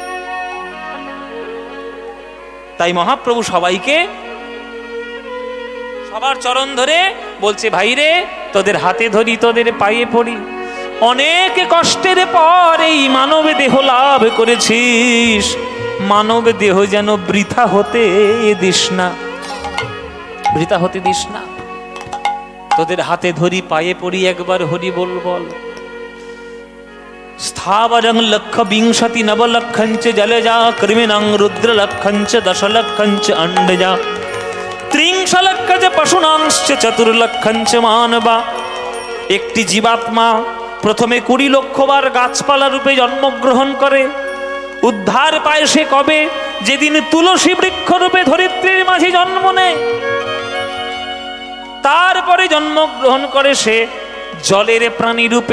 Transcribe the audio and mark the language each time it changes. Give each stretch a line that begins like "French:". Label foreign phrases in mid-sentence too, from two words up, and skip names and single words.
Bangla: তাই মহাপ্রভু সবাইকে সবার চরণ ধরে বলছে, ভাইরে তোদের হাতে ধরি, তোদের পায়ে পড়ি, অনেক কষ্টের পর এই মানব দেহ লাভ করেছিস, মানব দেহ যেন বৃথা হতে দিস না, বৃথা হতে দিস না। তোদের হাতে ধরি, পায়ে পড়ি, একবার হরি বল বল।
Sanskrit: स्थावरं लक्ष विंशति नवलक्षंच जलजा कृमिणं रुद्रलक्षंच दशलक्षंच अंडजा त्रिंशलक्षज पशुनांश्च चतुर्लक्षंच मानवा।
Bangla: একটি জীবাত্মা প্রথমে 20 লক্ষ বার গাছপালা রূপে জন্মগ্রহণ করে। উদ্ধার পায় সে কবে? যেদিন তুলসী বৃক্ষ রূপে ধরিত্রীর মাঝে জন্ম নেয়। তারপরে জন্মগ্রহণ করে সে জলের প্রাণী রূপে।